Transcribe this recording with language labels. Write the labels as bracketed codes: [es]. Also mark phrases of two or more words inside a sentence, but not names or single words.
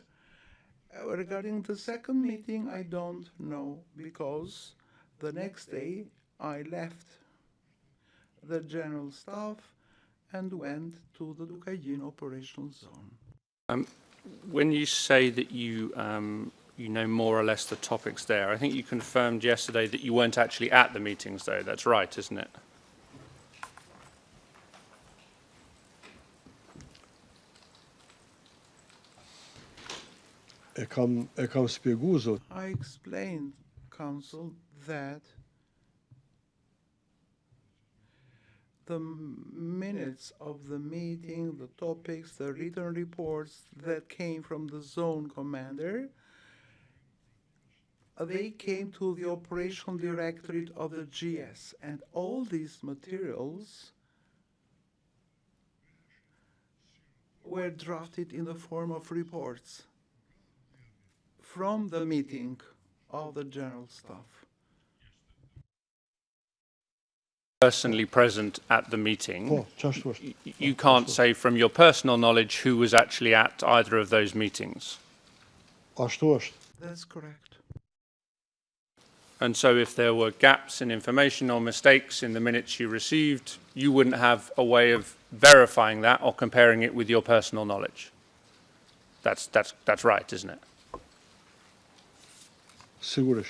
[en] Regarding the second meeting, I don't know, because the next day I left the general staff and went to the Dukayin operational zone. When you say that you know more or less the topics there, I think you confirmed yesterday that you weren't actually at the meetings, though. That's right, isn't it? [sq] E kam spjegu, zot. [en] I explained, Council, that the minutes of the meeting, the topics, the written reports that came from the zone commander, they came to the operational directorate of the GS, and all these materials were drafted in the form of reports from the meeting of the general staff. Personally present at the meeting, [sq] Po, qashtu është. [en] you can't say from your personal knowledge who was actually at either of those meetings. [sq] Ashtu është. [en] That's correct. And so if there were gaps in information or mistakes in the minutes you received, you wouldn't have a way of verifying that or comparing it with your personal knowledge. That's right, isn't it? [sq] Sigurisht.